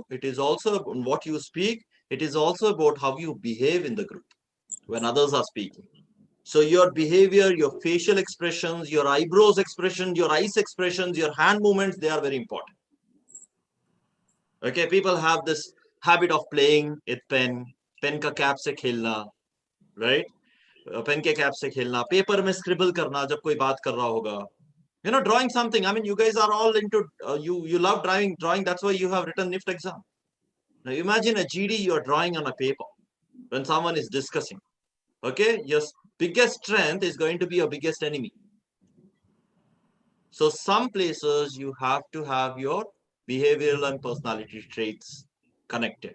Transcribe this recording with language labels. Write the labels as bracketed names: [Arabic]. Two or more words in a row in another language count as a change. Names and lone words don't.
[English] It is also about what you speak. It is also about how you behave in the group when others are speaking. So your behavior, your facial expressions, your eyebrows expression, your eyes expressions, your hand movements, they are very important. Okay, people have this habit of playing with [Hindi] पेन का कैप से खेलना, [English] right? [Hindi] पेन के कैप से खेलना, पेपर में स्क्रिबल करना जब कोई बात कर रहा होगा. [English] You know, drawing something. I mean, you guys are all into, you love drawing. That's why you have written NIFT exam. Now imagine a GD you're drawing on a paper when someone is discussing. Okay, your biggest strength is going to be your biggest enemy. So some places you have to have your behavioral and personality traits connected.